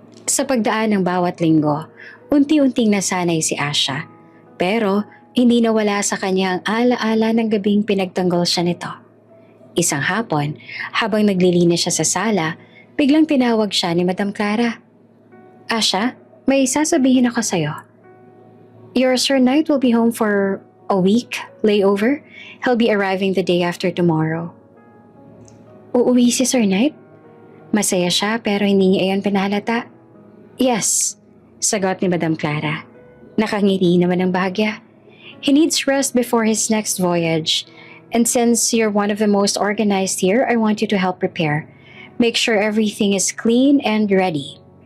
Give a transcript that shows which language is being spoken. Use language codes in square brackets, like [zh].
[tl] Sa pagdaan ng bawat linggo, unti-unting nasanay si Asha, pero hindi nawala sa kanya ang alaala ng gabing pinagtanggol siya nito. Isang hapon, habang naglilinis siya sa sala, biglang tinawag siya ni Madam Clara. Asha, may sasabihin ako sa'yo. [en] Your Sir Knight will be home for a week layover. He'll be arriving the day after tomorrow. [tl] Uuwi si Sir Knight? Masaya siya pero hindi niya iyon pinahalata. [en] Yes, [tl] sagot ni Madam Clara. Nakangiti naman ng bahagya. [en] He needs rest before his next voyage. And since you're one of the most organized here, I want you to help prepare. Make sure everything is clean and ready.